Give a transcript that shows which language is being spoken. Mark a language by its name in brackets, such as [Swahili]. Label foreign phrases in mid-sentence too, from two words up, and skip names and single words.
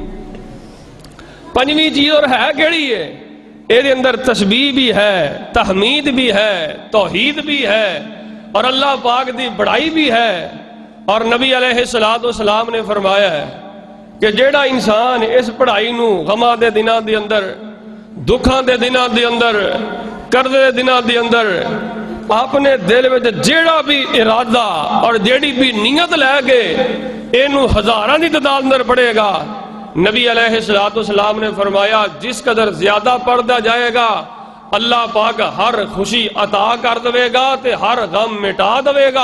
[Punjabi] پنجویں چیز اور ہے کیڑی ہے؟ اے دے اندر تسبیح بھی ہے، تحمید بھی ہے، توحید بھی ہے، اور اللہ پاک دی بڑائی بھی ہے۔ اور نبی [Arabic] علیہ السلام [Punjabi] نے فرمایا ہے کہ جیڑا انسان اس پڑھائی نو غماں دے دناں دے اندر، دکھاں دے دناں دے اندر، کردے دے دناں دے اندر اپنے دل وچ جیڑا بھی ارادہ اور جیڑی بھی نیت لے کے اینو ہزاراں دی تعداد اندر پڑھے گا، نبی [Arabic] علیہ السلام [Punjabi] نے فرمایا جس قدر زیادہ پڑھدا جائے گا اللہ پاک ہر خوشی عطا کر دے گا تے ہر غم مٹا دے گا۔